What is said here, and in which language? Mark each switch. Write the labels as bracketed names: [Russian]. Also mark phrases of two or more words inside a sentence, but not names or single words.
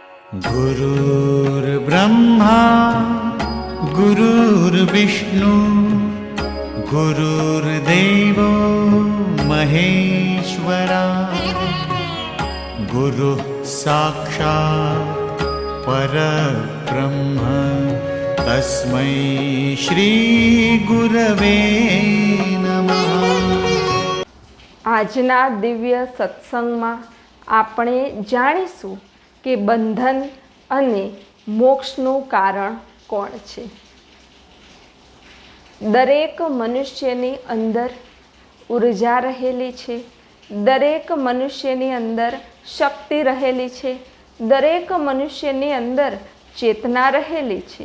[Sanskrit] गुरुर्ब्रह्मा गुरुर्विष्णु गुरुर्देवो महेश्वरा गुरुः साक्षात् परब्रह्म तस्मै श्री गुरवे नमः। [Gujarati] આજના દિવ્ય સત્સંગમાં આપણે જાણીશું કે બંધન અને મોક્ષનું કારણ કોણ છે। દરેક મનુષ્યની અંદર ઉર્જા રહેલી છે, દરેક મનુષ્યની અંદર શક્તિ રહેલી છે, દરેક મનુષ્યની અંદર ચેતના રહેલી છે।